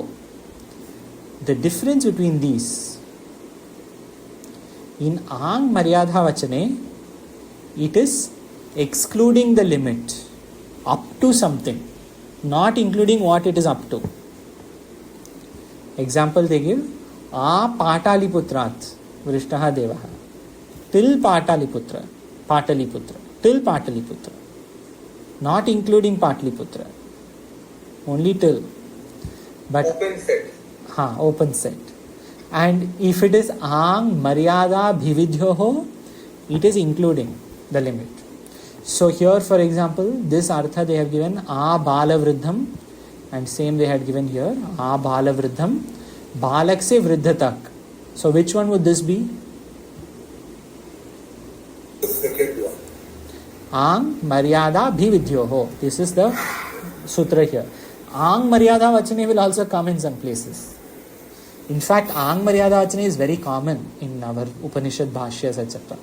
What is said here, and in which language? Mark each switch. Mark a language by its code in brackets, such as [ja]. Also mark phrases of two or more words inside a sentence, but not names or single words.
[en] The difference between these, in [sa] आङ् मर्यादा वचने, [en] it is excluding the limit up to something, not including what it is up to. Example they give, [sa] आ पाटलिपुत्रात् वृष्टः देवः, [en] till pataliputra, till pataliputra, not including pataliputra, only till. But open set. Open set. And if it is [sa] आङ् मर्यादा अभिविध्योः, [en] it is including the limit. So here, for example, this artha they have given [sa] आ बाल वृद्धम्, [en] and same they had given here [sa] आ बाल वृद्धम्, [hi] बालक से वृद्ध तक. [en] So which one would this be? The second one. [sa] आङ् मर्यादा अभिविध्योः. [en] This is the sutra here. [sa] आङ् मर्यादा वचने [en] will also come in some places. In fact, [sa] आङ् मर्यादा वचने [en] is very common in our Upanishad bhashyas, etc.